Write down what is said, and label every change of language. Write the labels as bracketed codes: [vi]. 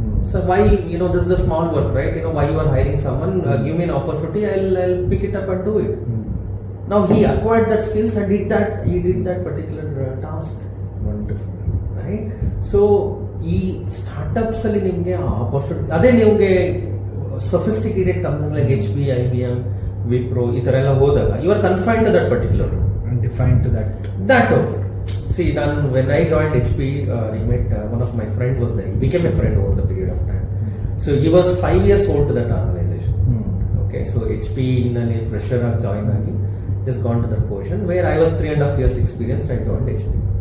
[en] So why this is the small work, right? Why you are hiring someone? Give me an opportunity, I'll pick it up and do it. Now he acquired that skills and he did that particular task. Wonderful. Right? [kn] So ಈ startups ಅಲ್ಲಿ ನಿಮಗೆ opportunity, ಅದೇ ನಿಮಗೆ sophisticated company like HP, IBM, Wipro ಈ ಥರ ಎಲ್ಲ ಹೋದಾಗ [en] You are confined to that particular and defined to that only. See, when I joined HP, I met one of my friend was there. He became a friend over the period of time. So he was 5 years old to that organization. Okay, so HP in a fresher join agi has gone to that position where I was 3.5 years experienced. I joined HP.